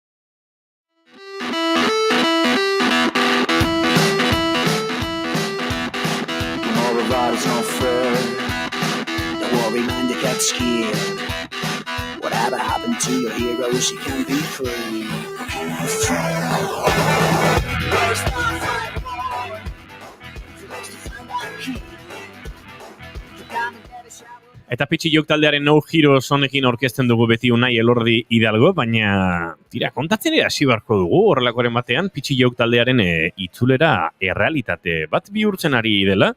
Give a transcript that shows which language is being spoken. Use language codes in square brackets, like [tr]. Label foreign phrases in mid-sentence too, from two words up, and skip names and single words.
[en] Whatever happened to your heroes, you can be free. [eu] Eta Pitxi Jouk taldearen No Heroes honekin orkesten dugu beti Unai Elordi Hidalgo, baina kontatzen ere hasi beharko dugu horrelakoaren batean Pitxi Jouk taldearen itzulera errealitate bat bihurtzen ari dela.